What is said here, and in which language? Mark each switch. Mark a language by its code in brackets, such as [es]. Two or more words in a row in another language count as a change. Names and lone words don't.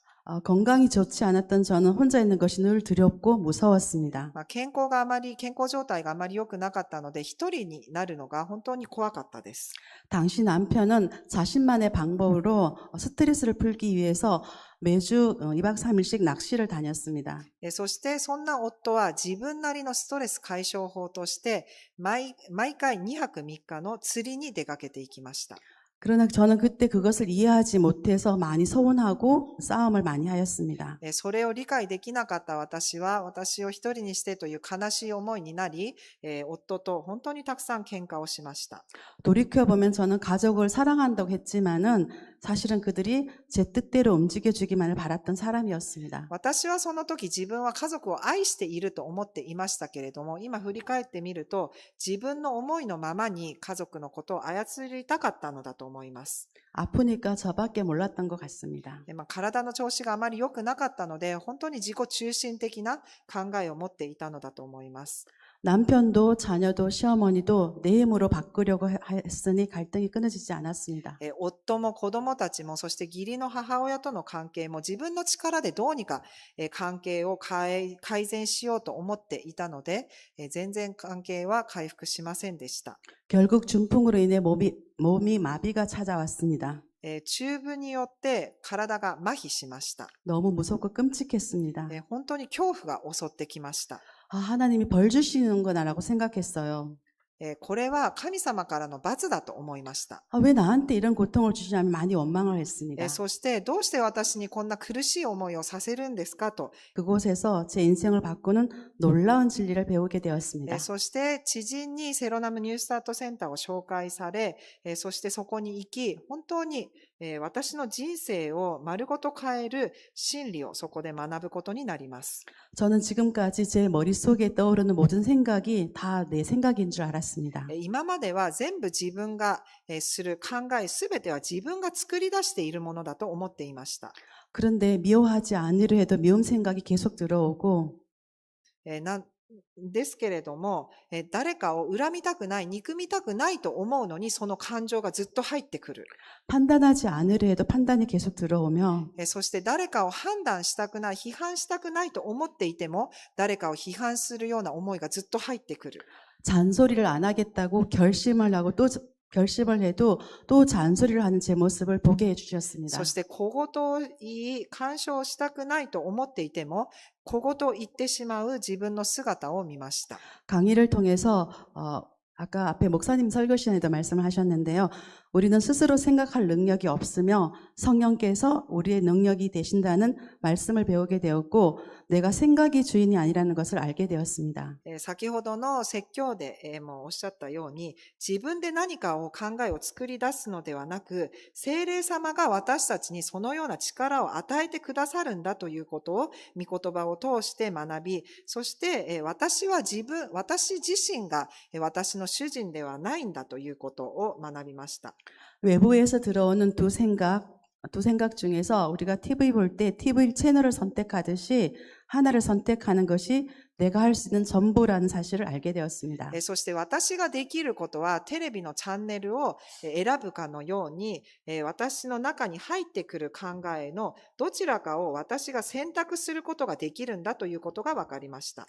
[ko] 건강이 좋지 않았던 저는 혼자 있는 것이 늘 두렵고 무서웠습니다. [ja] 健康状態があまり良くなかったので、一人になるのが本当に怖かったです。 [ko] 당시 남편은 자신만의 방법으로 스트레스를 풀기 위해서 매주 2박 3일씩 낚시를 다녔습니다. [ja] そしてそんな夫は自分なりのストレス解消法として毎回2泊3日の釣りに出かけていきました。 [ko] 그러나 저는 그때 그것을 이해하지 못해서 많이 서운하고 싸움을 많이 하였습니다. [ja] それを理解できなかった私は、私を一人にしてという悲しい思いになり、夫と本当にたくさん喧嘩をしました。 [ko] 돌이켜보면 저는 가족을 사랑한다고 했지만은 사실은 그들이 제 뜻대로 움직여주기만을 바랐던 사람이었습니다. [ja] 私はその時自分は家族を愛していると思っていましたけれども、今振り返ってみると、自分の思いのままに家族のことを操りたかったのだと思います。 [ko] 아프니까 저밖에 몰랐던 것 같습니다. [ja] 体の調子があまり良くなかったので、本当に自己中心的な考えを持っていたのだと思います。 [ko] 남편도 자녀도 시어머니도 내 힘으로 바꾸려고 했으니 갈등이 끊어지지 않았습니다. [ja] 夫も子供たちも、そして義理の母親との関係も自分の力でどうにか関係を改善しようと思っていたので、全然関係は回復しませんでした。 [ko] 결국 중풍으로 인해 몸이 마비가 찾아왔습니다. [ja] 中部によって体が麻痺しました。 [ko] 너무 무섭고 끔찍했습니다. [ja] 本当に恐怖が襲ってきました。 [ko] 하나님이 벌 주시는구나라고 생각했어요. [ja] これは神様からの罰だと思いました。 [ko] 왜 나한테 이런 고통을 주시냐면 많이 원망을 했습니다. [ja] そしてどうして私にこんな苦しい思いをさせるんですかと。 [ko] 그곳에서 제 인생을 바꾸는 놀라운 진리를 배우게 되었습니다. [ja] そして知人にセロナムニュースタートセンターを紹介され、そしてそこに行き、本当に私の人生を丸ごと変える真理をそこで学ぶことになります。 [ko] 저는 지금까지 제 머릿속에 떠오르는 모든 생각이 다 내 생각인 줄 알았습니다. [ja] 今までは全部自分がする考えすべては自分が作り出しているものだと思っていました。 [ko] 그런데 미워하지 않으려 해도 미움 생각이 계속 들어오고 [ja] ですけれども、誰かを恨みたくない、憎みたくないと思うのにその感情がずっと入ってくる。 [ko] 판단하지 않으려 해도 판단이 계속 들어오며 [ja] そして誰かを判断したくない、批判したくないと思っていても、誰かを批判するような思いがずっと入ってくる。 [ko] 잔소리를 안 하겠다고 결심을 하고 또 결심을 해도 또 잔소리를 하는 제 모습을 보게 해주셨습니다. [ja] そして小言を言い、干渉したくないと思っていても、小言を言ってしまう自分の姿を見ました。 [ko] 강의를 통해서 아까 앞에 목사님 설교 시간에도 말씀을 하셨는데요. 우리는 스스로 생각할 능력이 없으며 성령께서 우리의 능력이 되신다는 말씀을 배우게 되었고 내가 생각이 주인이 아니라는 것을 알게 되었습니다. [ja] 先ほどの説教でもおっしゃったように、自分で何かを考えを作り出すのではなく、聖霊様が私たちにそのような力を与えてくださるんだということを御言葉を通して学び、そして私自身が私の主人ではないんだということを学びました。 [ko] 외부에서 들어오는 두 생각 중에서 우리가 TV 볼 때 TV 채널을 선택하듯이 하나를 선택하는 것이 내가 할 수 있는 전부라는 사실을 알게 되었습니다. [ja] そして私ができることはテレビのチャンネルを選ぶかのように、私の中に入ってくる考えのどちらかを私が選択することができるんだということが分かりました。